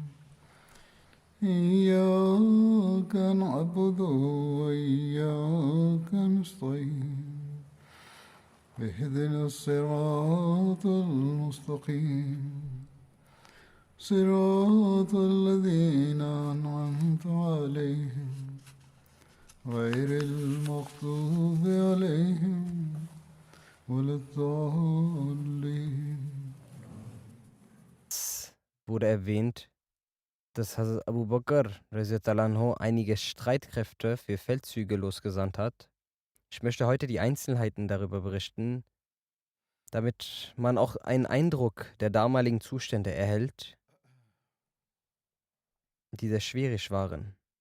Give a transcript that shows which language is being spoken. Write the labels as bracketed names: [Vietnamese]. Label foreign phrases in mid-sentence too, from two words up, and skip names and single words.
[Arabic] إياك نعبد وإياك نستعين اهدنا الصراط المستقيم صراط الذين أنعمت عليهم غير المغضوب عليهم ولا الضالين. [German] Wurde erwähnt, dass Hazrat Abu Bakr [Arabic] رضي الله عنه [German] einige Streitkräfte für Feldzüge losgesandt hat. Ich möchte heute die Einzelheiten darüber berichten, damit man auch einen Eindruck der damaligen Zustände erhält, die sehr schwierig waren.